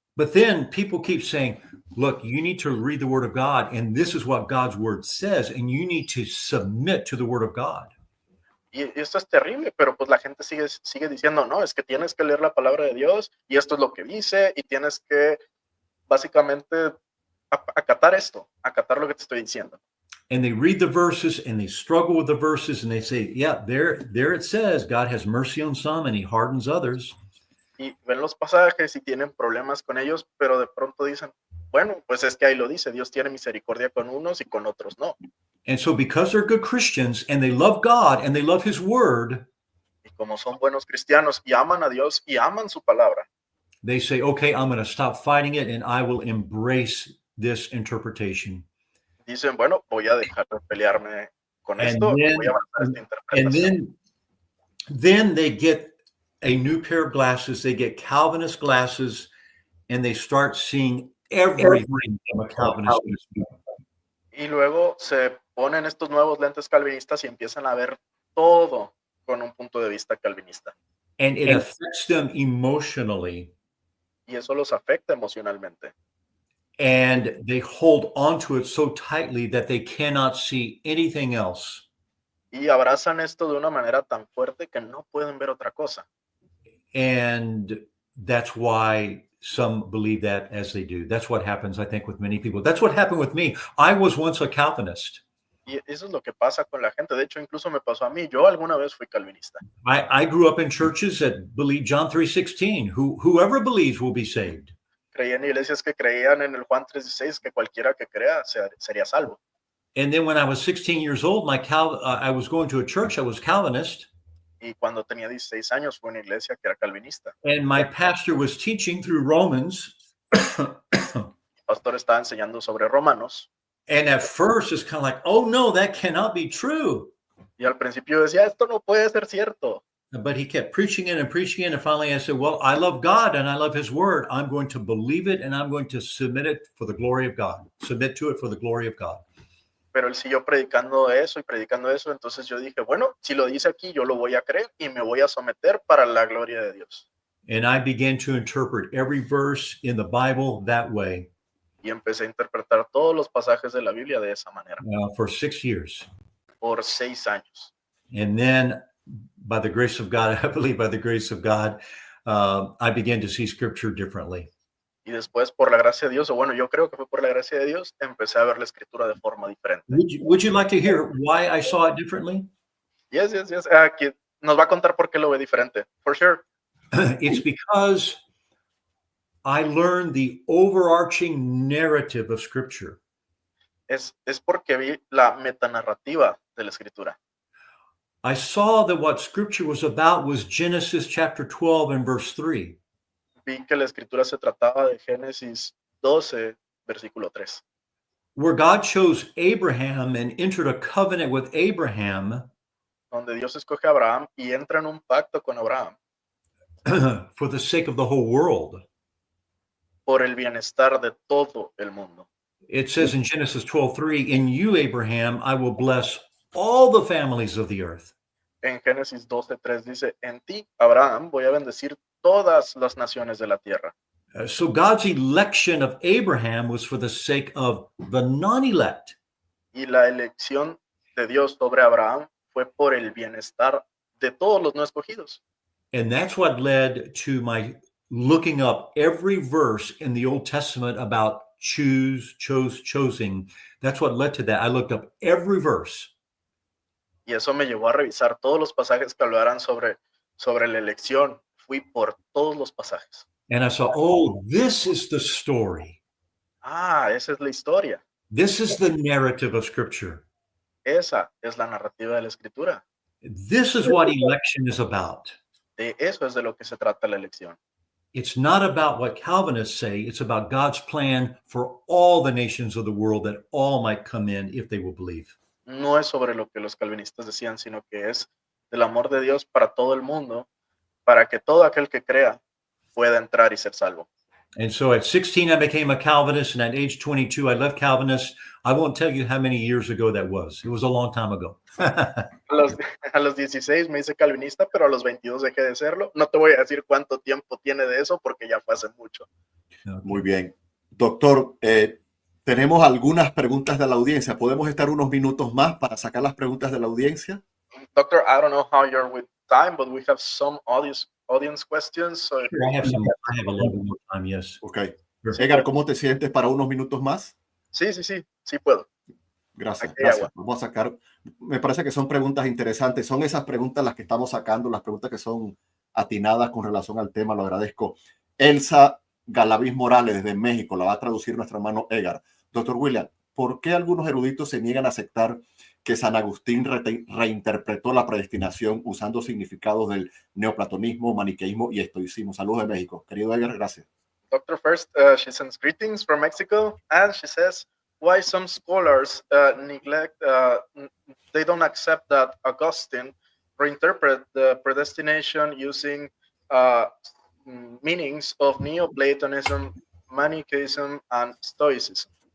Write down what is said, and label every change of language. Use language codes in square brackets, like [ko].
[en] But then people keep saying, look, you need to read the Word of God, and this is what God's Word says, and you need to submit to the Word of God. [es] Y esto es terrible, pero pues la gente sigue diciendo, no, es que tienes que leer la palabra de Dios, y esto es lo que dice, y tienes que básicamente acatar esto, acatar lo que te estoy diciendo. [en] And they read the verses, and they struggle with the verses, and they say, yeah, there it says, God has mercy on some, and he hardens others. [es] Y ven los pasajes y tienen problemas con ellos, pero de pronto dicen, bueno, pues es que ahí lo dice, Dios tiene misericordia con unos y con otros no. [en] And so because they're good Christians and they love God and they love his word, [es] y como son buenos cristianos y aman a Dios y aman su palabra, [en] they say, okay, I'm going to stop fighting it and I will embrace this interpretation. [es] Dicen, bueno, voy a dejar de pelearme con esto, y voy a abrazar esta interpretación. [en] And then they get a new pair of glasses, they get Calvinist glasses, and they start seeing everything from a Calvinist perspective. [es] Y luego se ponen estos nuevos lentes calvinistas y empiezan a ver todo con un punto de vista calvinista. [en] And it affects them emotionally. [es] Y eso los afecta emocionalmente. [en] And they hold onto it so tightly that they cannot see anything else. [es] Y abrazan esto de una manera tan fuerte que no pueden ver otra cosa. [en] And that's why some believe that as they do. That's what happens, I think, with many people. That's what happened with me. I was once a Calvinist. [es] Y eso es lo que pasa con la gente. De hecho, incluso me pasó a mí. Yo alguna vez fui calvinista. [en] I grew up in churches that believe John 3:16. Whoever believes will be saved. [es] Creía en iglesias que creían en el Juan 3:16, que cualquiera que crea sería salvo. [en] And then when I was 16 years old, I was going to a church that was Calvinist. [es] Y cuando tenía 16 años fue a una iglesia que era calvinista. [en] And my pastor was teaching through Romans. [es] El pastor estaba enseñando sobre Romanos. [en] And at first it's kind of like, oh no, that cannot be true. [es] Y al principio decía, esto no puede ser cierto. [en] But he kept preaching it, and finally I said, well, I love God and I love his word. I'm going to believe it and I'm going to submit it for the glory of God. Submit to it for the glory of God. [es] Pero él siguió predicando eso y predicando eso. Entonces yo dije, bueno, si lo dice aquí, yo lo voy a creer y me voy a someter para la gloria de Dios. [en] And I began to interpret every verse in the Bible that way. [es] Y empecé a interpretar todos los pasajes de la Biblia de esa manera. [en] For 6 years. [es] Por 6 años. [en] And then, by the grace of God, I believe by the grace of God, I began to see scripture differently. [es] Y después, por la gracia de Dios, o bueno, yo creo que fue por la gracia de Dios, empecé a ver la escritura de forma diferente. [en] Would you like to hear why I saw it differently? Yes. [es] Aquí nos va a contar por qué lo ve diferente. [en] For sure. It's because I learned the overarching narrative of scripture. [es] Es porque vi la metanarrativa de la escritura. [en] I saw that what scripture was about was Genesis chapter 12 and verse 3. [es] Vi que la escritura se trataba de Génesis 12, versículo 3. [en] Where God chose Abraham and entered a covenant with Abraham. [es] Donde Dios escoge a Abraham y entra en un pacto con Abraham. [en] For the sake of the whole world. [es] Por el bienestar de todo el mundo. [en] It says in Genesis 12:3, in you, Abraham, I will bless all the families of the earth. [es] En Génesis 12:3 dice, en ti, Abraham, voy a bendecir todas las naciones de la tierra. [en] So God's election of Abraham was for the sake of the non-elect. [es] Y la elección de Dios sobre Abraham fue por el bienestar de todos los no escogidos. [en] And that's what led to my looking up every verse in the Old Testament about choosing. That's what led to that. I looked up every verse. [es] Y eso me llevó a revisar todos los pasajes que hablaran sobre la elección. Fui por todos los pasajes. [en] And I saw, oh, this is the story. [es] Esa es la historia. [en] This is the narrative of Scripture. [es] Esa es la narrativa de la escritura. [en] This is what election is about. [es] De eso es de lo que se trata la elección. [en] It's not about what Calvinists say. It's about God's plan for all the nations of the world, that all might come in if they will believe. [es] No es sobre lo que los calvinistas decían, sino que es del amor de Dios para todo el mundo, para que todo aquel que crea pueda entrar y ser salvo. [en] And so at 16, I became a Calvinist, and at age 22, I left Calvinist. I won't tell you how many years ago that was. It was a long time ago. [es] A los 16 me hice calvinista, pero a los 22 dejé de serlo. No te voy a decir cuánto tiempo tiene de eso, porque ya fue hace mucho. [en] Okay. [es] Muy bien. Doctor, tenemos algunas preguntas de la audiencia. ¿Podemos estar unos minutos más para sacar las preguntas de la audiencia? [en] Doctor, I don't know how you're with time, but we have some audience questions. So I have a little bit more time, yes. Okay. [es] Edgar, ¿cómo te sientes para unos minutos más? Sí puedo. Gracias. Aquí agua. Vamos a sacar, me parece que son preguntas interesantes. Son esas preguntas las que estamos sacando, las preguntas que son atinadas con relación al tema. Lo agradezco. Elsa Galaviz Morales desde México, la va a traducir nuestro hermano Edgar. Doctor William, ¿por qué algunos eruditos se niegan a aceptar que San Agustín reinterpretó la predestinación usando significados del neoplatonismo, maniqueísmo y estoicismo? Saludos de México. Querido Edgar, gracias. [en] Doctor, first, she sends greetings from Mexico, and she says why some scholars neglect, they don't accept that Augustine reinterpret the predestination using meanings of Neoplatonism, Manichaeism, and Stoicism.